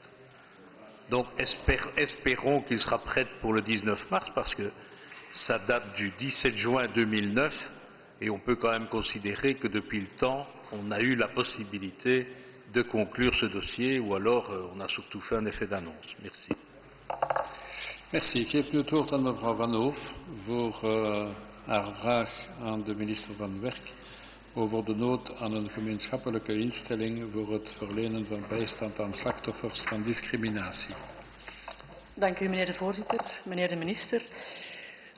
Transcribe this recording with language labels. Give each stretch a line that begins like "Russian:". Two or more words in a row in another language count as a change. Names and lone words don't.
French: Donc espérons qu'il sera prêt pour le 19 mars parce que ça date du 17 juin 2009 et on peut quand même considérer que depuis le temps, on a eu la possibilité de conclure ce dossier ou alors on a surtout fait un effet d'annonce. Merci. Merci.
Dutch: Ik geef nu het woord aan mevrouw Van Hoof voor haar vraag aan de minister van Werk over de nood aan een gemeenschappelijke instelling voor het verlenen van bijstand aan slachtoffers van discriminatie. Dank u, meneer de voorzitter, meneer de minister.